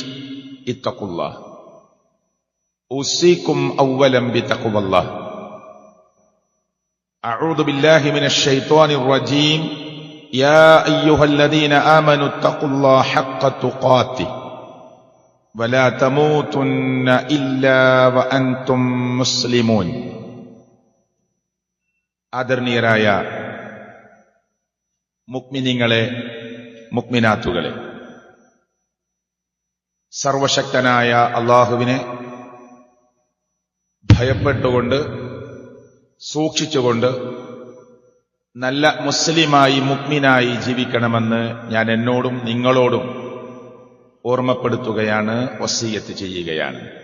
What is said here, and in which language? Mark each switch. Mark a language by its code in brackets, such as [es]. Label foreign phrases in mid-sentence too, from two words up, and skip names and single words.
[ar] اتقوا الله. أوصيكم أولا بتقوى الله. أعوذ بالله من الشيطان الرجيم. يا أيها الذين آمنوا اتقوا الله حق تقاته ولا تموتن إلا وأنتم مسلمون. [ml] ആദരണീയരായ മുഅ്മിനീങ്ങളെ, മുഅ്മിനാത്തുകളെ, സർവശക്തനായ അല്ലാഹുവിനെ ഭയപ്പെട്ടുകൊണ്ട് സൂക്ഷിച്ചുകൊണ്ട് നല്ല മുസ്ലിമായി മുഅ്മിനായി ജീവിക്കണമെന്ന് ഞാൻ എന്നോടും നിങ്ങളോടും ഓർമ്മപ്പെടുത്തുകയാണ്, വസിയ്യത്ത് ചെയ്യുകയാണ്.